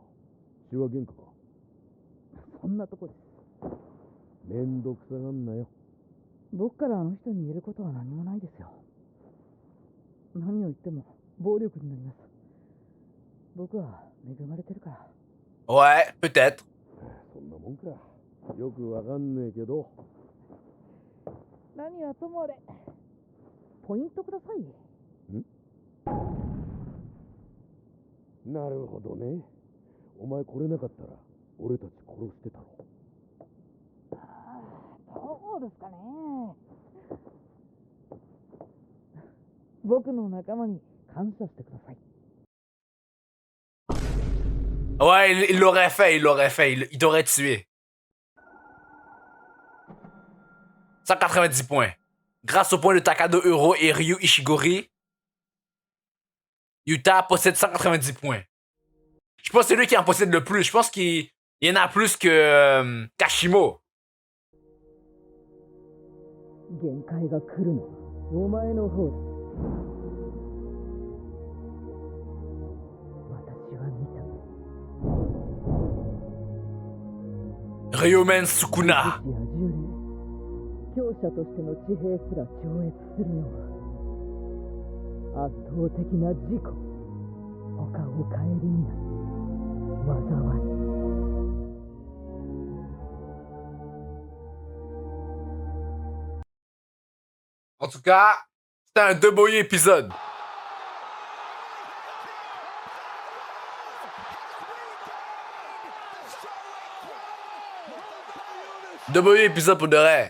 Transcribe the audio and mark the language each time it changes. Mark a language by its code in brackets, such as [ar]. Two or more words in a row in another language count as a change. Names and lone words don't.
[ja] 血は喧嘩か。そんなとこです。めんどくさがんなよ。僕からあの人に言えることは何もないですよ。何を言っても暴力になります。僕は恵まれてるから。 [fr] Ouais, peut-être. [ja] そんなもんか。よくわかんねえけど。何はともあれ、ポイントください。なるほどね。お前来れなかったら俺たち殺してたろ。そうですかね。僕の仲間に感謝してください。 [fr] Ouais, il l'aurait fait, il t'aurait tué. 190 points. Grâce au point de Takado Uro et Ryu Ishigori, Yuta possède 190 points. Je pense que c'est lui qui en possède le plus. Je pense qu'il y en a plus que Kashimo. [ja] 限界が来るのはお前の方だ。私は見た。 [fr] Ryomen Sukuna. [ja] 武士や呪霊、強者としての地平すら超越するのは圧倒的な自己。他を顧みない災い。 [fr] En tout cas, c'était un deboyer épisode. Deboyer épisode pour de vrai.